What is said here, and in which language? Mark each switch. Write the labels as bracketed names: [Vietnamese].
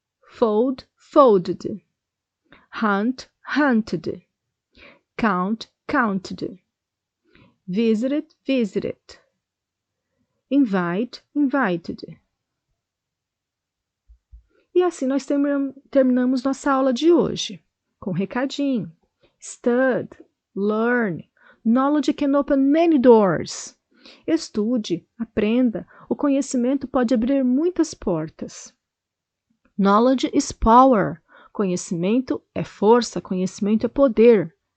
[English] Fold, folded. Hunt, hunted. Count, counted. Visited, visited. Invite, invited. [Portuguese] E assim nós terminamos nossa aula de hoje, com um recadinho. [English] Stud, learn, knowledge can open many doors. [Portuguese] Estude, aprenda, o conhecimento pode abrir muitas portas. [English] Knowledge is power. [Portuguese] Conhecimento é força, conhecimento é poder.